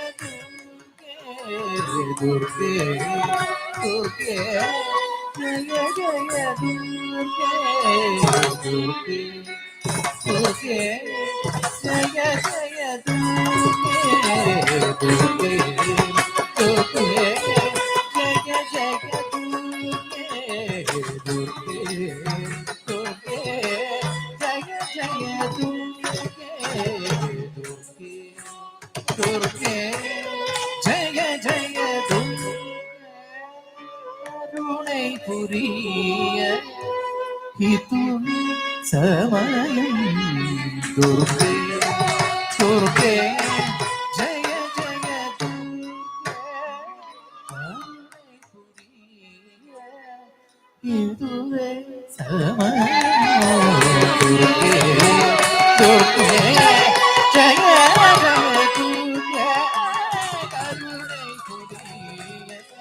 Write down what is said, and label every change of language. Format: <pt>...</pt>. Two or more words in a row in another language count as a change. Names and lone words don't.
<hi>दुर्गे दुर्गे जय जय दुर्गे दुर्गे जय जय दुर्गे दुर्गे जय जय दुर्गे दुर्गे जय जय दुर्गे दुर्गे जय जय दुर्गे</hi> <ta>கருணை புரிய இதும் சமயம்</ta> <hi>दुर्गे दुर्गे जय जय</hi> <ta>கருணை புரிய இதுவே சமயம்</ta> <hi>दुर्गे दुर्गे जय जय दुर्गे</hi> <ta>கருணை புரிய</ta>